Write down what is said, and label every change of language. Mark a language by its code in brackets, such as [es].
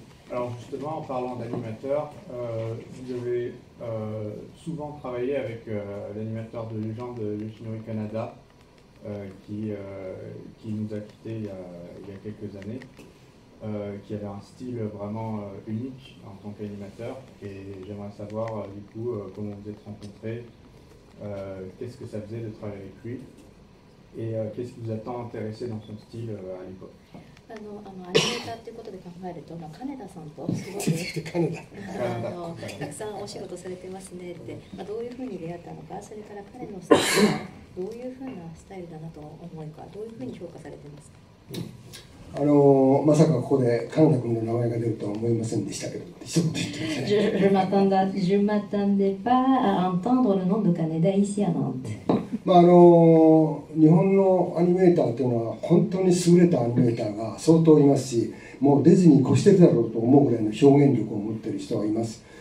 [fr] Alors justement, en parlant d'animateur, vous avez souvent travaillé avec l'animateur de légende Yoshinori Kanada, qui nous a quittés il y a quelques années, qui avait un style vraiment unique en tant qu'animateur. Et j'aimerais savoir du coup comment vous êtes rencontrés, qu'est-ce que ça faisait de travailler avec lui, et qu'est-ce qui vous a tant intéressé dans son style à l'époque. [ja] アニメーターということで考えると、金田さんとすごくたくさんお仕事されてますねって、どういうふうに出会ったのか、それから彼のスタイルはどういうふうなスタイルだなと思うか、どういうふうに評価されてますか。まさかここで金田君の名前が出るとは思いませんでしたけど、一言言ってください。 [fr] Je m'attendais pas à entendre le nom de Kaneda ici à Nantes. [ja] 日本のアニメーターというのは本当に優れたアニメーターが相当いますし、もうディズニー越してるだろうと思うぐらいの表現力を持っている人はいます。